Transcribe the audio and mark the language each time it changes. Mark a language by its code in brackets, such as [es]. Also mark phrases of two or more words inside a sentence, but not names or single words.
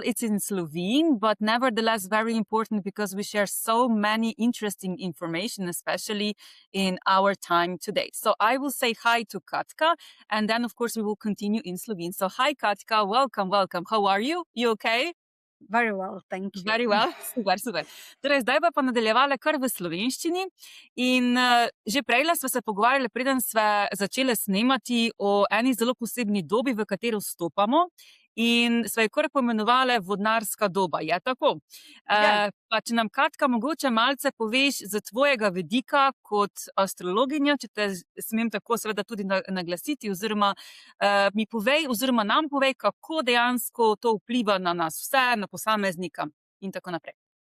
[en] It's in Slovene, but nevertheless very important because we share so many interesting information, especially in our time today. So I will say hi to Katka, and then, of course, we will continue in Slovene. So hi, Katka. Welcome. How are you? You okay? Very well, thank you. Very well, super. [sl] Torej, zdaj pa nadaljevala kar v slovenščini in že prejle sva se pogovarjali, preden sva začele snemati o eni zelo posebni dobi, v katero vstopamo in sva jo kar poimenovali vodnarska doba, je tako? Pa če nam, Katka, mogoče malce poveš z tvojega vidika kot astrologinja, če te smem tako seveda tudi naglasiti, oziroma mi povej, oziroma nam povej, kako dejansko to vpliva na nas vse, na posameznika in tako naprej.